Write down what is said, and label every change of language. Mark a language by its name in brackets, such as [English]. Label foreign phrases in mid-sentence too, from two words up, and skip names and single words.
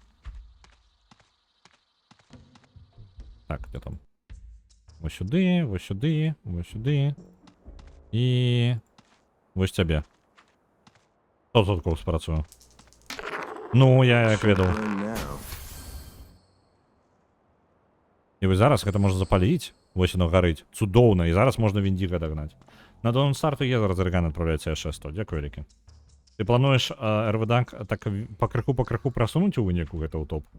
[Ukrainian] Так, де там? Ось сюди, ось сюди, ось сюди. І... ось тебе. 100% спрацює. [Belarusian] Ну, я як ведав. І ось зараз гэта можна запаліць. Вось оно гарыць. Цудоўна. І зараз можна Віндіго дагнаць. На дон старту є зараз Реган адправляецца яшчэ 100. Дзякуй вялікі. Ты плануеш РВД так па крыху прасунуць у выніку гэта ў топ?